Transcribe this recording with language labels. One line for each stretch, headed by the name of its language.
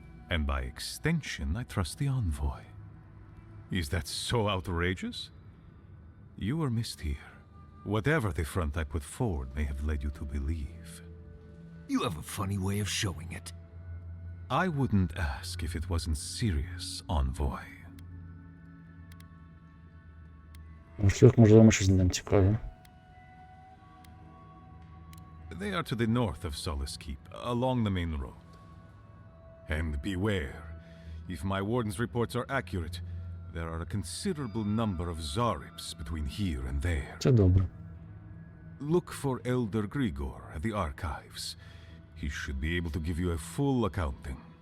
English: And by extension, I trust the envoy. Is that so outrageous? You were missed here. Whatever the front I put forward may have led you to believe. You have a funny way of showing it. I wouldn't ask if it wasn't serious, envoy.
Ukrainian: Можливо, ми щось знайдемо цікаве.
English: They are to the north of Solace Keep, along the main road. And beware, if my warden's reports are accurate, there are a considerable number of Zarips between here and there.
Ukrainian: Це добре.
English: Look for Elder Grigor at the archives. He should be able to give you a full accounting.